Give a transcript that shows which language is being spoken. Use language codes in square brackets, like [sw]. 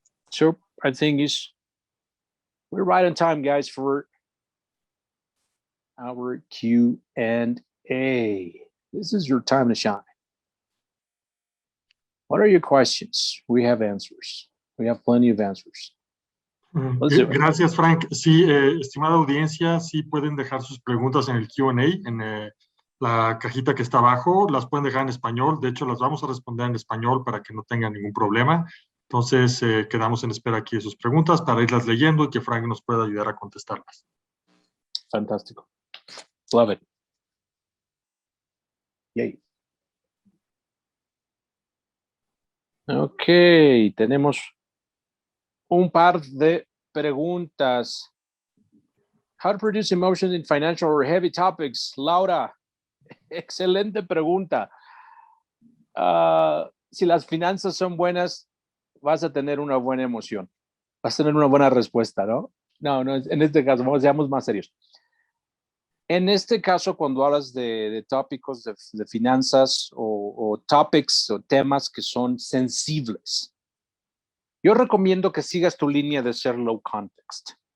[en] So, I think we're right on time, guys, for our Q&A. This is your time to shine. What are your questions? We have answers. We have plenty of answers. [es] Gracias, Frank. Sí, estimada audiencia, sí pueden dejar sus preguntas en el Q&A, en la cajita que está abajo. Las pueden dejar en español. De hecho, las vamos a responder en español para que no tengan ningún problema. Entonces, quedamos en espera aquí de sus preguntas para irlas leyendo y que Frank nos pueda ayudar a contestarlas. [en] Fantástico. Love it. Yay. [es] Ok, tenemos un par de preguntas. [en] How to produce emotions in financial or heavy topics. [es] Laura, excelente pregunta. Si las finanzas son buenas, vas a tener una buena emoción. Vas a tener una buena respuesta, ¿no? No, en este caso, seamos más serios. En este caso, cuando hablas de tópicos de finanzas o topics o temas que son sensibles, yo recomiendo que sigas tu línea de ser low context.